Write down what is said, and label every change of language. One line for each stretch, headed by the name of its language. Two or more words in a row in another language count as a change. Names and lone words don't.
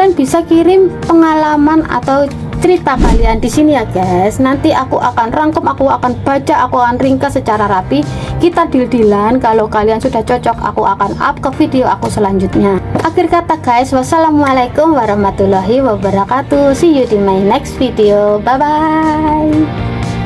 Indonesian: Kalian bisa kirim pengalaman atau cerita kalian di sini ya guys. Nanti aku akan rangkum, aku akan baca, aku akan ringkas secara rapi. Kita deal-dealan, kalau kalian sudah cocok aku akan up ke video aku selanjutnya. Akhir kata guys,
Arabic: والسلام عليكم ورحمة الله وبركاته.
English: See you di my next video. Bye bye.